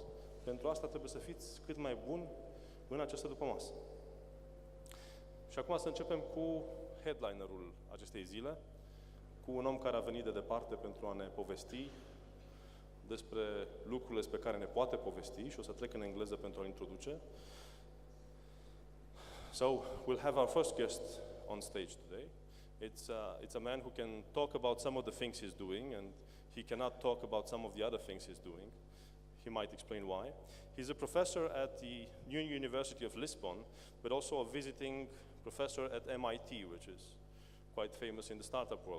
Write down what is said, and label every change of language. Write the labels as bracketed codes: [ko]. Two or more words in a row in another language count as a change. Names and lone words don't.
[ro] Pentru asta trebuie să fiți cât mai buni în această dupămasă. Și acum să începem cu headlinerul acestei zile, cu un om care a venit de departe pentru a ne povesti despre lucrurile despre care ne poate povesti, și o să trec în engleză pentru a-l introduce. [en] So, we'll have our first guest on stage today. It's a man who can talk about some of the things he's doing, and he cannot talk about some of the other things he's doing. He might explain why. He's a professor at the University of Lisbon, but also a visiting professor at MIT, which is quite famous in the startup world.